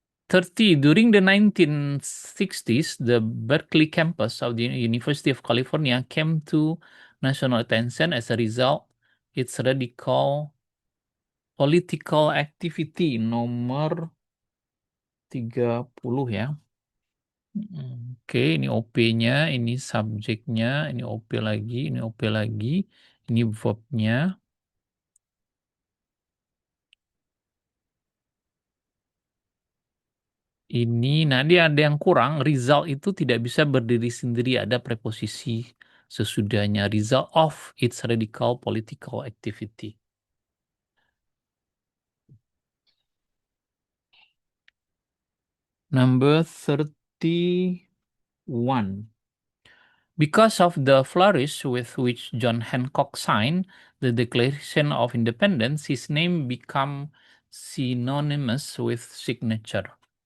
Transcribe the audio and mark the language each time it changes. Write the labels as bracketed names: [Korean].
[Indonesian] 30. [English] During the 1960s, the Berkeley campus of the University of California came to national attention as a result its radical political activity. [Indonesian] Nomor 30 ya. Oke, ini OP-nya, ini subjeknya, ini OP lagi, ini OP lagi, ini verb-nya. Ini, nah dia ada yang kurang. Result itu tidak bisa berdiri sendiri. Ada preposisi sesudahnya. [English] Result of its radical political activity. Number 31. Because of the flourish with which John Hancock signed the Declaration of Independence, his name became synonymous with signature.